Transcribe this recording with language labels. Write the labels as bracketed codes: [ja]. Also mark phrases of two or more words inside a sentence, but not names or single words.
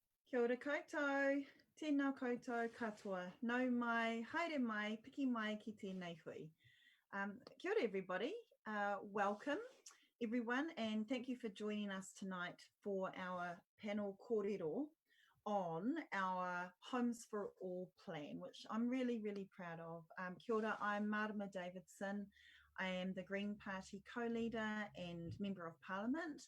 [mi] Kia ora koutou, tēnā koutou katoa, nau mai, haere mai, piki mai ki tēnei hui. Kia ora [en] everybody, welcome everyone, and thank you for joining us tonight for our panel kōrero on our Homes for All plan, which I'm really, really proud of. [mi] Kia ora, [en] I'm Marama Davidson. I am the Green Party co-leader and Member of Parliament.